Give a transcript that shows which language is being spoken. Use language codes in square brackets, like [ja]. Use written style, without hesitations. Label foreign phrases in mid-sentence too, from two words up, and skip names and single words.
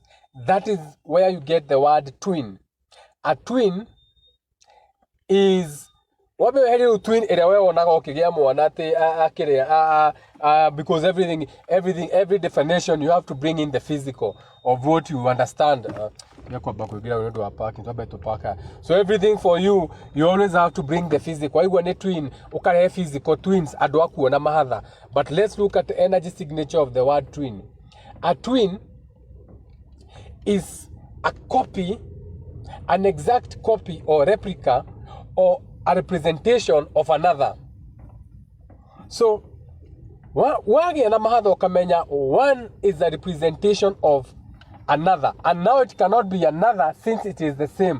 [en] That is where you get the word twin. A twin is twin because every definition you have to bring in the physical of what you understand. So everything for you, you always have to bring the physical. Why one twin? Okay, physical twins. Adwaku na mahadha. But let's look at the energy signature of the word twin. A twin is a copy, an exact copy or replica or a representation of another. So, one is a representation of another, and now it cannot be another since it is the same.